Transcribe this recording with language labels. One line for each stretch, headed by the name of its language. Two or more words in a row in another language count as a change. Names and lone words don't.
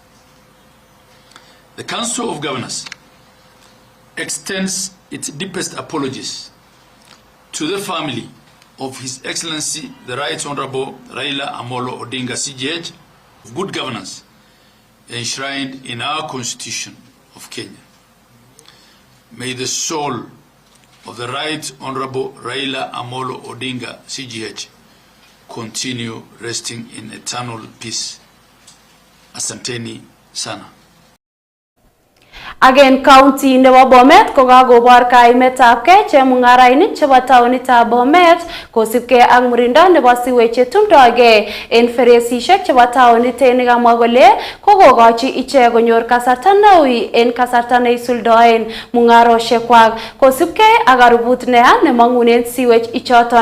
English: The Council of Governors extends its deepest apologies to the family of His Excellency the Right Honorable Raila Amolo Odinga CGH of good governance enshrined in our Constitution of Kenya. May the soul of the Right Honorable Raila Amolo Odinga CGH continue resting in eternal peace.
Swahili: Asanteni sana.
English: Again,
Kalenjin: county nebo Bomet kokakobor kaimetabkei chemungarainik chebo taonitab Bomet kosubkei ak murindo nebo siwech chetumdogei en feresisiek chebo taonit nekamwa kole kokokochi ichek konyor kasarta neui en kasarta neisuldoen mungarosiekwak kosubkei ak arubut neya nemangunen siwech ichoton.